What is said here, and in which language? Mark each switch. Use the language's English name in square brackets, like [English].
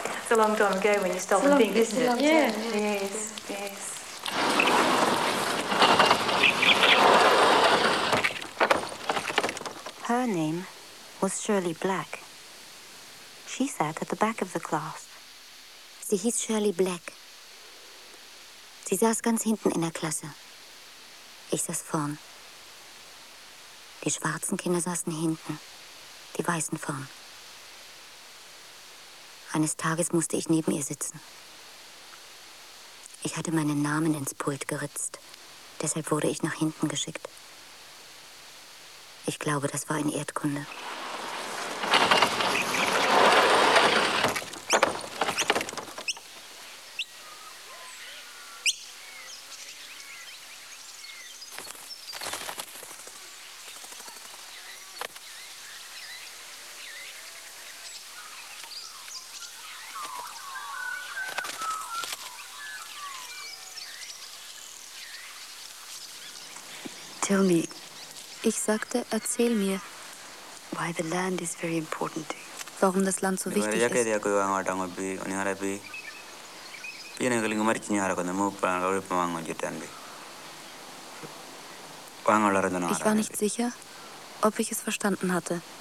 [English] Long time ago when you stopped and think, isn't it? Yeah. Yes. Her name was Shirley Black. She sat at the back of the class. [German] Sie hieß Shirley Black. Sie saß ganz hinten in der Klasse. Ich saß vorn. Die schwarzen Kinder saßen hinten, die weißen vorn. Eines Tages musste ich neben ihr sitzen. Ich hatte meinen Namen ins Pult geritzt, deshalb wurde ich nach hinten geschickt. Ich glaube, das war in Erdkunde. [English] Tell me. [German] Ich sagte, erzähl mir, [English] why the land is very important. [German] Warum das Land so wichtig ist. Ich war nicht sicher, ob ich es verstanden hatte.